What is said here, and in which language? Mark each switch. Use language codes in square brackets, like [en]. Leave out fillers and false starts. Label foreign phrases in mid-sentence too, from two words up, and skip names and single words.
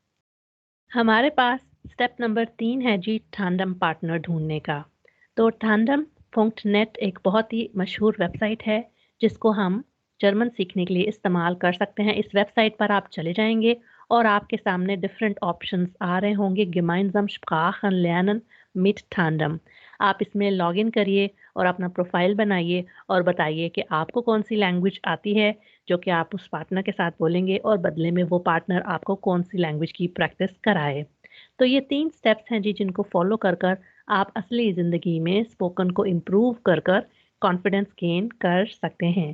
[hi] हमारे पास [en] step number [hi] 3 है जी [en] tandem partner [hi] ढूँढने का। तो tandem.net एक बहुत ही मशहूर वेबसाइट है, जिसको हम जर्मन सीखने के लिए इस्तेमाल कर सकते हैं। इस वेबसाइट पर आप चले जाएँगे और आपके सामने [en] different options [hi] आ रहे होंगे [de] gemeinsam Sprachen lernen mit Tandem। [hi] आप इसमें लॉगिन करिए और अपना प्रोफ़ाइल बनाइए और बताइए कि आपको कौन-सी लैंग्वेज आती है, जो कि आप उस पार्टनर के साथ बोलेंगे और बदले में वो पार्टनर आपको कौन-सी लैंग्वेज की प्रैक्टिस कराए। तो ये 3 स्टेप्स हैं जी जिनको फ़ॉलो कर आप असली ज़िंदगी में स्पोकन को इम्प्रूव कर [en] confidence gain [hi] कर सकते हैं।